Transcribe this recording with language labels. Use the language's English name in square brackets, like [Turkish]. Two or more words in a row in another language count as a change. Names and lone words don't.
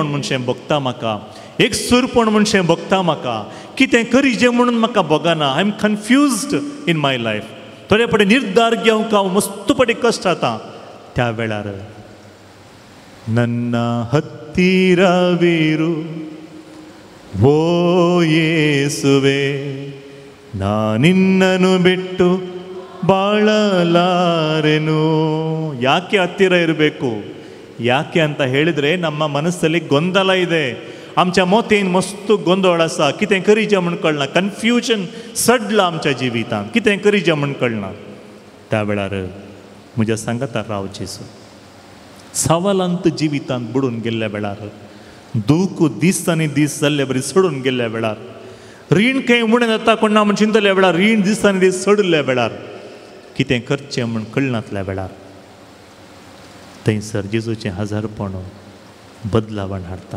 [Konkani] म्हणशें भोगता म्हाका एकसूरपण म्हणशें भोगता म्हाका कितें करीचें म्हणून म्हाका भोगना [English] I am confused in my life [Konkani] थोडे पडे निर्धार घेवंक हांव मस्तपटी कश्ट जाता त्या वेळार [Kannada] ನನ್ನ ಹತ್ತಿರವಿರು ಓ ಯೇಸುವೆ ನಾನಿನ್ನನು ಬಿಟ್ಟು ಬಾಳಲಾರೆನು ಯಾಕೆ ಹತ್ತಿರ ಇರಬೇಕು ಯಾಕೆ ಅಂತ ಹೇಳಿದ್ರೆ ನಮ್ಮ ಮನಸ್ಸಲ್ಲಿ ಗೊಂದಲ ಇದೆ [Konkani] आमच्या मोतेन मस्त गोंदळ आसा कितें करीचें म्हूण कळना कन्फ्युजन सडलां आमच्या जिवितांत कितें करीचें म्हूण कळना त्या वेळार म्हज्या सांगाता राव जेजू सवालांत जिवितांत बुडून गेल्ल्या वेळार दूख दीस आनी दीस जाल्ले बरी सडून गेल्ल्या वेळार रीण खंय उणें जाता कोण ना म्हूण चिंतल्या वेळार रीण दीस आनी दीस सडल्या वेळार कितें करचें म्हूण कळनातल्या वेळार थंयसर जेजूचें हजारपण बदलावण हाडटा.